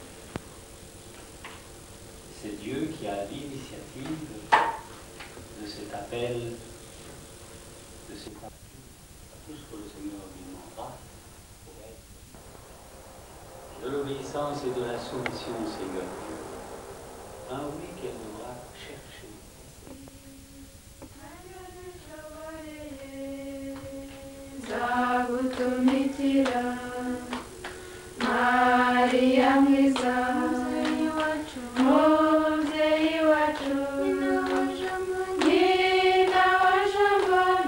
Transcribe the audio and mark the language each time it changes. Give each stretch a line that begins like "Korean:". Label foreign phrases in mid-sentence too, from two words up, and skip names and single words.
French: C'est Dieu qui a l'initiative de cet appel, de cet appel. Tout ce que le Seigneur lui demandera pour être de l'obéissance et de la soumission au Seigneur Dieu. Ah oui, qu'elle devra chercher.
Kinyarwanda: Zagutumikira Maria mwiza mubyeyi wacu nyina wa jambo